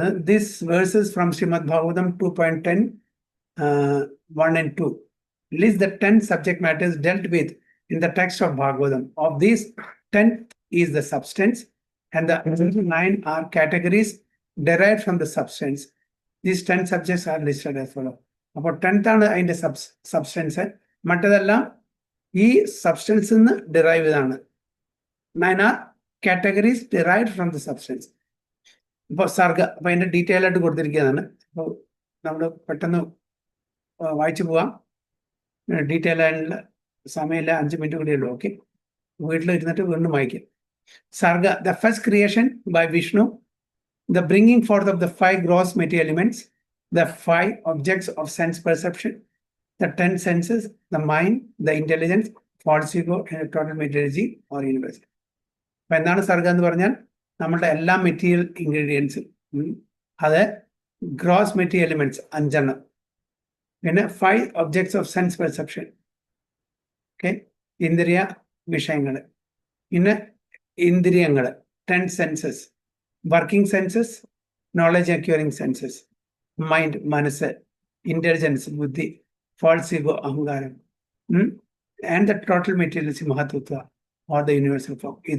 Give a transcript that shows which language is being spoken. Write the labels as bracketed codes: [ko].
[en] This verses from Srimad Bhagavatam 2.10, 1 and 2 list the 10 subject matters dealt with in the text of Bhagavatam. Of these, 10th is the substance, and the other 9 are categories derived from the substance. These 10 subjects are listed as follows. [ml] അപ്പോൾ 10th ആണ് അതിന്റെ substance. മറ്റതെല്ലാം ഈ സബ്സ്റ്റൻസിൽ നിന്ന് derive ചെയ്താണ്. [en] 9 are categories derived from the substance. [ml] ഇപ്പോൾ സർഗ, അപ്പൊ അതിന്റെ detail ആയിട്ട് കൊടുത്തിരിക്കുന്നതാണ്. അപ്പോൾ നമ്മൾ പെട്ടെന്ന് വായിച്ചു പോവാം. ഡീറ്റെയിൽ ആയിട്ടുള്ള സമയമില്ല, 5 മിനിറ്റ് കൂടിയേ ഉള്ളൂ. ഓക്കെ, വീട്ടിലിരുന്നിട്ട് വീണ്ടും വായിക്കാം. [en] സർഗ, the first creation by Vishnu, the bringing forth of the 5 gross material elements, the 5 objects of sense perception, the 10 senses, the mind, the intelligence, false ego, and total materiality or universe. [ml] അപ്പൊ എന്താണ് സർഗ എന്ന് പറഞ്ഞാൽ നമ്മളുടെ എല്ലാ material ഇൻഗ്രീഡിയൻസും, അത് [en] gross material elements [ml] 5 പിന്നെ 5 [en] objects of sense perception, [ml] okay, ഇന്ദ്രിയ വിഷയങ്ങൾ, പിന്നെ ഇന്ദ്രിയങ്ങൾ 10 census, working census, knowledge acquiring census, mind മനസ്സ്, ഇന്റലിജൻസ് ബുദ്ധി, ഫാൾസ് ഈഗോ അഹങ്കാരം, [en] and the total materials [ml] മഹത്വത്വ [en] Or the universal form.